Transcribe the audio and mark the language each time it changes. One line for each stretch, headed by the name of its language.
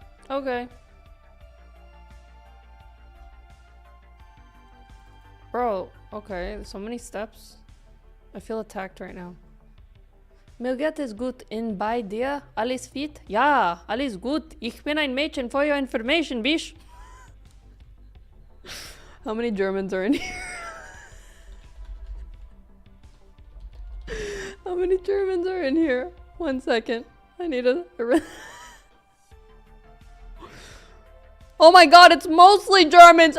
English: Okay. Bro, okay, so many steps. I feel attacked right now.
German: Mir geht es gut in bei dir? Alles fit? Ja, alles gut. Ich bin ein Mädchen
English: for your information, bish. How many Germans are in here? How many Germans are in here? 1 second. I need a Oh my god, it's mostly Germans!